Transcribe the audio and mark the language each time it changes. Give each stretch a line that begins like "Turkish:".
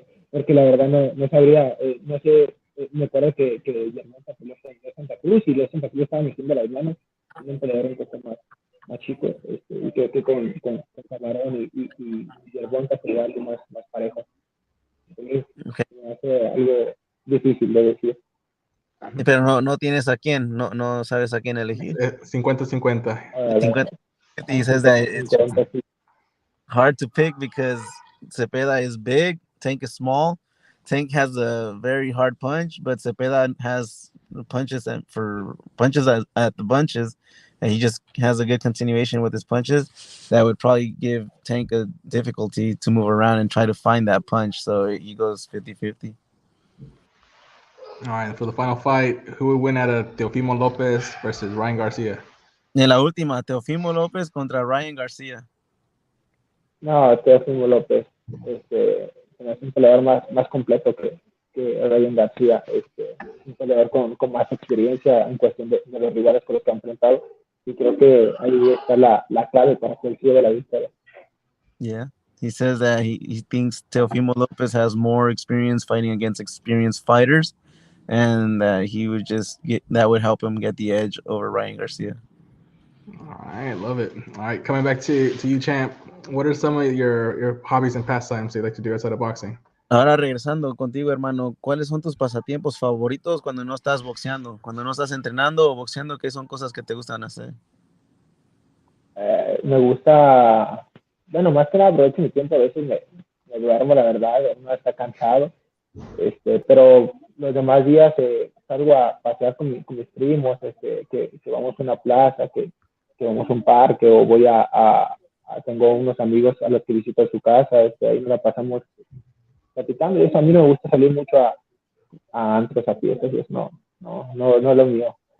Spanish: Porque la verdad no sabría, no sé, me acuerdo que Germán peleó en Santa Cruz y los Santa Cruz estaban metiendo las manos, un peleador un poco más chico, y creo que con Camarón y Germán peleó algo más parejo. Entonces, me hace algo difícil de decir. Pero no tienes a quién, no sabes a quién elegir. 50-50.
English: He says that it's hard to pick because Cepeda is big, Tank is small. Tank has a very hard punch, but Cepeda has punches at the bunches, and he just has a good continuation with his punches. That would probably give Tank a difficulty to move around and try to find that punch. So he goes 50-50. All right, for the final fight, who would win out of Teofimo Lopez versus Ryan Garcia?
Spanish: En la última, Teofimo López contra Ryan Garcia. No, Teofimo López. Es un peleador más completo que Ryan Garcia. Un peleador con más experiencia en cuestión de los rivales con los que ha enfrentado. Y creo que ahí está la clave para que él siga la victoria.
English: Yeah. He says that he thinks Teofimo Lopez has more experience fighting against experienced fighters, and that he would that would help him get the edge over Ryan Garcia. All right, love it. All right, coming back to you, champ. What are some of your hobbies and pastimes you like to do outside of boxing?
Spanish: Ahora regresando contigo, hermano, ¿cuáles son tus pasatiempos favoritos cuando no estás boxeando? Cuando no estás entrenando o boxeando, ¿qué son cosas que te gustan hacer? Me gusta, bueno, más que nada aprovecho mi tiempo, a veces me duermo, la verdad, uno está cansado, pero los demás días salgo a pasear con mis primos, que vamos a una plaza, que vamos a un parque, o voy tengo unos amigos a los que visito su casa, ahí nos la pasamos platicando, y eso a mí no me gusta salir mucho a antros, a fiestas, y eso no es lo mío.